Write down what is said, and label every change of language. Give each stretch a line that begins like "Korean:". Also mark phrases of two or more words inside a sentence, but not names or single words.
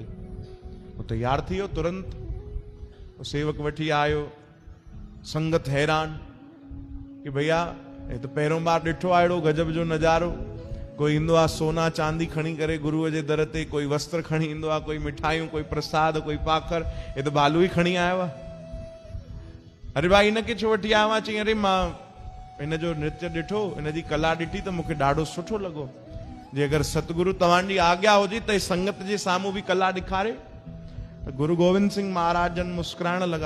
Sindhi: उहो तयारु थी वियो तुरंत। सेवक वठी आयो, संगत हैरान कि भैया हे त पहिरों बार ॾिठो आहे अहिड़ो गजब जो नज़ारो। कोई ईंदो आहे सोना चांदी खणी करे गुरूअ जे दर ते, कोई वस्त्र खणी ईंदो आहे, कोई मिठाइयूं, कोई प्रसाद, कोई पाखर। हे त भालू ई खणी आयो आहे। अरे भाई हिनखे छो वठी आयो आहे? चई अरे मां हिन जो नृत्य ॾिठो, हिन जी कला ॾिठी त मूंखे ॾाढो सुठो लॻो। जे अगरि सतगुरु तव्हांजी आज्ञा हुजे त संगत जे साम्हूं बि कला ॾेखारे। गुरु गोविंद सिंह महाराज जन मुस्कुराइण लॻा।